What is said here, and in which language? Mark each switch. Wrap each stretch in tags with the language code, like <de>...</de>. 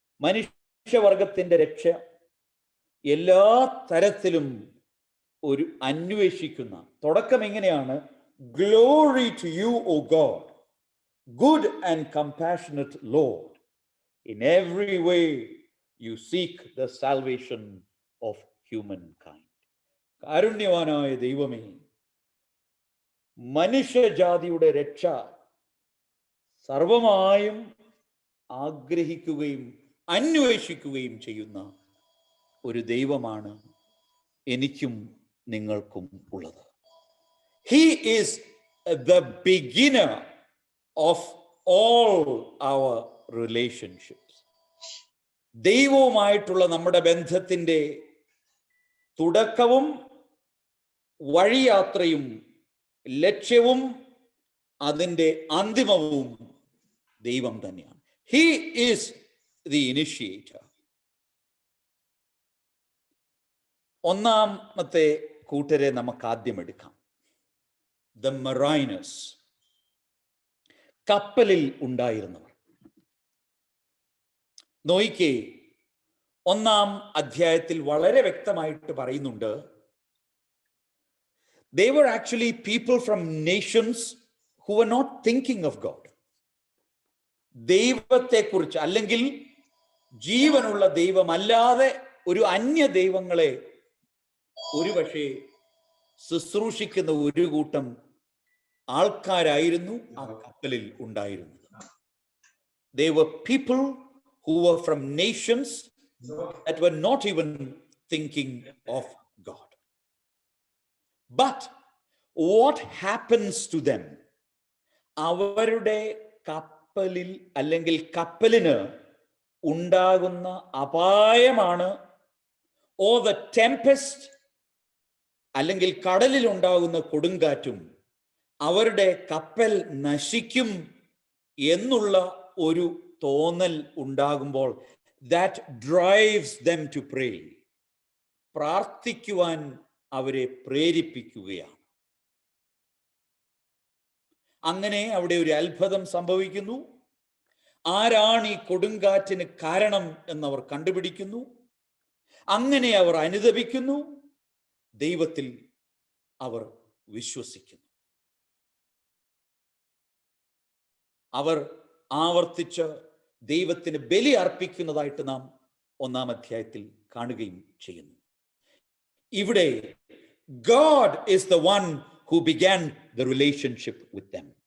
<ml>മനുഷ്യവർഗത്തിന്റെ രക്ഷ എല്ലാ തരത്തിലും ഒരു അന്വേഷിക്കുന്ന തുടക്കം എങ്ങനെയാണ്?</ml> <en>Glory to you, O God, good and compassionate Lord. In every way you seek the salvation of humankind.</en> <ml>കാരുണ്യവാനായ ദൈവമേ, മനുഷ്യജാതിയുടെ രക്ഷ സർവമായും ആഗ്രഹിക്കുകയും അന്വേഷിക്കുകയും ചെയ്യുന്ന ഒരു ദൈവമാണ് എനിക്കും നിങ്ങൾക്കും ഉള്ളത്.</ml> <en>He is the beginner of all our relationships.</en> <ml>ദൈവവുമായിട്ടുള്ള നമ്മുടെ ബന്ധത്തിന്റെ തുടക്കവും വഴിയാത്രയും ലക്ഷ്യവും അതിൻ്റെ അന്തിമവും ദൈവം തന്നെയാണ്.</ml> <en>He is the initiator.</en> <ml>ഒന്നാമത്തെ കൂട്ടരെ നമുക്ക് ആദ്യം എടുക്കാം.</ml> <en>The mariners,</en> <ml>കപ്പലിൽ ഉണ്ടായിരുന്നവർ. നോയിക്കേ, 1-ാം അധ്യായത്തിൽ വളരെ വ്യക്തമായിട്ട് പറയുന്നുണ്ട്,</ml> <en>they were actually people from nations who were not thinking of God.</en> <ml>ദൈവത്തെക്കുറിച്ച്, അല്ലെങ്കിൽ ജീവനുള്ള ദൈവമല്ലാതെ ഒരു അന്യ ദൈവങ്ങളെ ഒരുപക്ഷെ ശുശ്രൂഷിക്കുന്ന ഒരു കൂട്ടം ആൾക്കാരായിരുന്നു ആ കപ്പലിൽ ഉണ്ടായിരുന്നത്.</ml> <en>They were people who were from nations that were not even thinking of God. But what happens to them?</en> <ml>അവരുടെ കപ്പലിൽ അല്ലെങ്കിൽ കപ്പലിന് ഉണ്ടാകുന്ന അപായമാണ്,</ml> <en>or the tempest</en> <ml>അല്ലെങ്കിൽ കടലിൽ ഉണ്ടാകുന്ന കൊടുങ്കാറ്റും അവരുടെ കപ്പൽ നശിക്കും എന്നുള്ള ഒരു തോന്നൽ ഉണ്ടാകുമ്പോൾ</ml> <en>That drives them to pray.</en> <ml>പ്രാർത്ഥിക്കുവാൻ അവരെ പ്രേരിപ്പിക്കുകയാണ്. അങ്ങനെ അവിടെ ഒരു അത്ഭുതം സംഭവിക്കുന്നു. ആരാണ് ഈ കൊടുങ്കാറ്റിന് കാരണം എന്നവർ കണ്ടുപിടിക്കുന്നു. അങ്ങനെ അവർ അനുതപിക്കുന്നു, ദൈവത്തിൽ അവർ വിശ്വസിക്കുന്നു. അവർ ആവർത്തിച്ച് ദൈവത്തിന് ബലി അർപ്പിക്കുന്നതായിട്ട് നാം 1-ാം അധ്യായത്തിൽ കാണുകയും ചെയ്യുന്നു. ഇവിടെ</ml> <en>God is the one who began the relationship with them.</en>